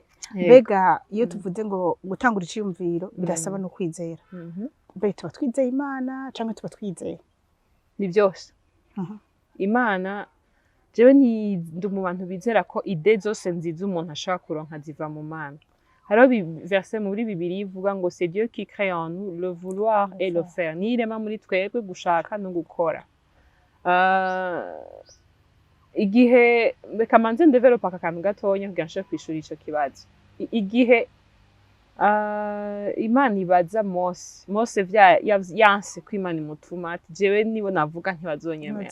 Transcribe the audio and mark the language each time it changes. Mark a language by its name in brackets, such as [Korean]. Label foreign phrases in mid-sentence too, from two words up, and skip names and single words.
[Rundi] Mbega iyo tuvuze ngo gutangura iciyumviro birasaba no kwizera. Mbega tuba twizeye Imana canke tuba twizeye ni byose. Imana jewe ndi mu bantu bizera ko ide zose nziza umuntu ashaka kuronka ziva mu Mana. Hariho verset muri Bibiliya ivuga ngo [French] c'est Dieu qui crée en nous le vouloir et le faire. [Rundi] Ni irema muri twebwe gushaka no gukora. Igihe kamanze developa akantu gatonya kugira nshobore kwishura ico kibazo. Igihe Imana ibaza Mose yanse ko Imana imutuma ati jewe nibo navuga ntibazonyemera.